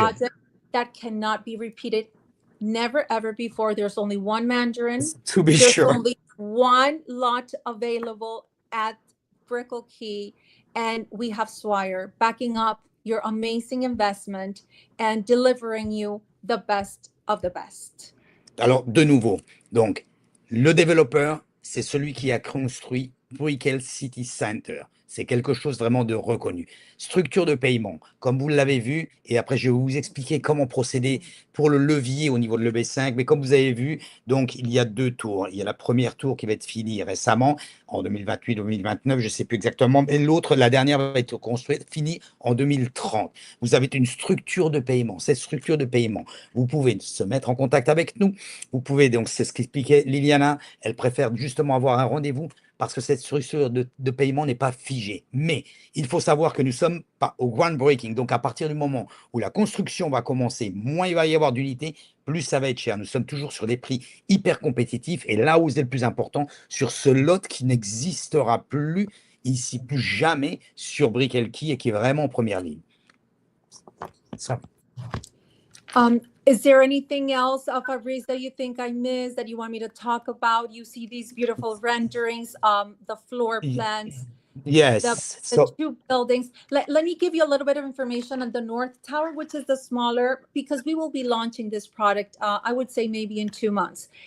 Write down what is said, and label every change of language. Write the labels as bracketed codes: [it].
[en] project that cannot be repeated, never ever before. There's only one Mandarin. To be There's sure. only one lot available at Brickell Key, and we have Swire backing up your amazing investment and delivering you the best of the best. [fr] Alors, de nouveau, donc, le développeur, c'est celui qui a construit Brickell City Center. C'est quelque chose vraiment de reconnu. Structure de paiement, comme vous l'avez vu, et après je vais vous expliquer comment procéder pour le levier au niveau de l'EB5. Mais comme vous avez vu, donc il y a 2 tours. Il y a la première tour qui va être finie récemment, en 2028 ou 2029, je ne sais plus exactement, mais l'autre, la dernière, va être construite, finie en 2030. Vous avez une structure de paiement. Cette structure de paiement, vous pouvez se mettre en contact avec nous. Vous pouvez, donc c'est ce qu'expliquait Liliana, elle préfère justement avoir un rendez-vous parce que cette structure de paiement n'est pas figée. Mais il faut savoir que nous sommes pas au groundbreaking. Donc, à partir du moment où la construction va commencer, moins il va y avoir d'unités, plus ça va être cher. Nous sommes toujours sur des prix hyper compétitifs. Et là où c'est le plus important, sur ce lot qui n'existera plus ici, plus jamais sur Brickell Key et qui est vraiment en première ligne. Ça. [en] Is there anything else, Fabrice, that you think I missed that you want me to talk about? You see these beautiful renderings, the floor plans, Yes. the 2 buildings. Let me give you a little bit of information on the North Tower, which is the smaller, because we will be launching this product, I would say maybe in 2 months.